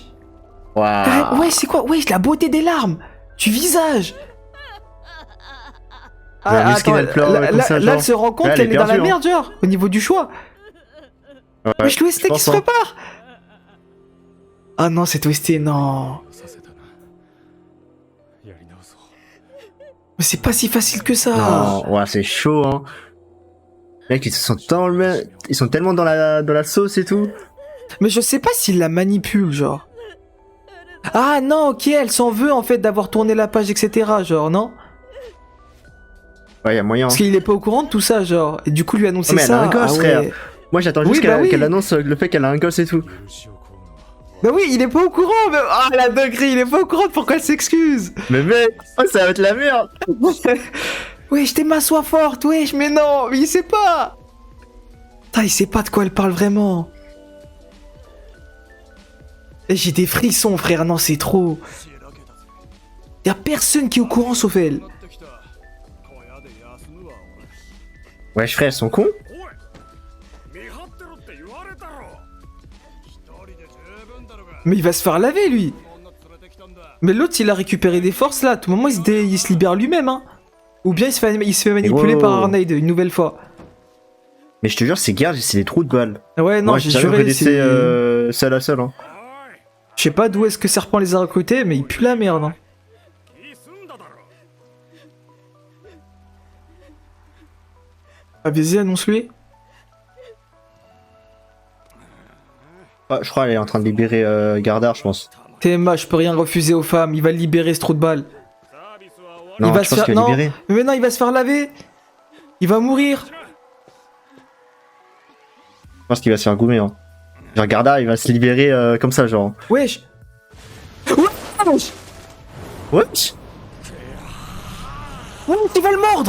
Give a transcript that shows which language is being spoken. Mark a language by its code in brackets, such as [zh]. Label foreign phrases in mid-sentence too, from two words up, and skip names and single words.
[fr] Waouh. Ouais, c'est quoi? Wesh, la beauté des larmes. Du visage. La misquine, elle pleure comme ça, là, genre. elle se rend compte Ouais, elle qu'elle est est dans la perdue, hein. merde, genre, au niveau du choix. Ouais, Wesh, l'OST je qui pense, se hein. prépare. Ah non, c'est OST, non. [ja] させたなやり直そう [fr] Mais c'est pas si facile que ça. Non, ouais, c'est chaud, hein. Les mecs, ils sont tellement dans la sauce et tout. Mais je sais pas s'il la manipule, genre. Ah non, ok, elle s'en veut en fait d'avoir tourné la page, etc. Genre, non? Ouais, y a moyen. Parce qu'il est pas au courant de tout ça, genre. Et du coup, lui annoncer Oh, mais elle ça. a un gosse, ah frère. ouais. Moi, j'attends Oui, juste bah oui. qu'elle annonce le fait qu'elle a un gosse et tout. [ja] 許しを請うのは [fr] Bah oui, il est pas au courant, mais... Ah, la dinguerie, il est pas au courant de pourquoi elle s'excuse. Mais mec, oh, ça va être la merde. Wesh, t'es ma soie forte, wesh, mais non, mais il sait pas. Putain, il sait pas de quoi elle parle vraiment. Et j'ai des frissons, frère, non, c'est trop. [ja] しらけたぜ [fr] Y a personne qui est au courant sauf elle. [ja] やってきた小屋で休むわ [fr] Wesh, frère, ils sont cons. [ja] 俺おい見張ってろって言われたろ一人で十分だろが [fr] Mais il va se faire laver, lui. [ja] 女連れてきたんだ [fr] Mais l'autre, il a récupéré des forces, là. À tout moment, il se libère lui-même, hein. Ou bien il se fait manipuler wow. par Arnaid une nouvelle fois. Mais je te jure, ces gardes, c'est des trous de balles. Ouais, non, Moi, j'ai j'ai jamais juré, laissé c'est... seul à seul. Hein. [ja] おい [fr] Je sais pas d'où est-ce que Serpent les a recrutés, mais il pue la merde, hein. [ja] 気済んだだろ [fr] Ah, vas-y, annonce-lui. Ah, je crois qu'elle est en train de libérer Gardar, je pense. TMA, je peux rien refuser aux femmes, il va le libérer, ce trou de balle. [ja] サービスは終わ [fr] Non, il va tu se penses faire... qu'elle est Non, libérée? mais maintenant, il va se faire laver. Il va mourir. Je pense qu'il va se faire goumer. Hein. Genre, Gardar, il va se libérer comme ça, genre. Wesh. Wesh. What? Ouais, il va le mordre.